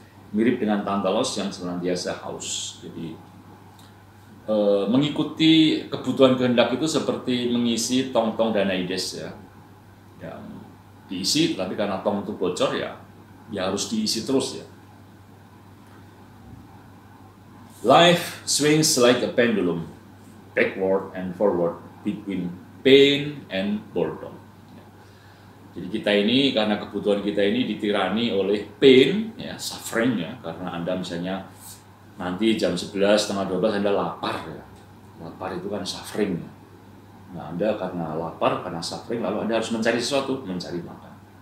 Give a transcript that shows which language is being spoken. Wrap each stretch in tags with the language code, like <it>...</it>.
<id>Mirip dengan Tantalos yang senantiasa haus. Jadi mengikuti kebutuhan kehendak itu seperti mengisi tong-tong Danaides ya, yang diisi, tapi karena tong itu bocor ya harus diisi terus ya.</id> <en>Life swings like a pendulum, backward and forward between pain and boredom.</en> <id>Jadi kita ini, karena kebutuhan kita ini ditirani oleh pain, ya, suffering ya, karena Anda misalnya nanti jam 11, setengah 12 Anda lapar ya. Lapar itu kan suffering ya. Nah, Anda karena lapar, karena suffering, lalu Anda harus mencari sesuatu, mencari makan.</id>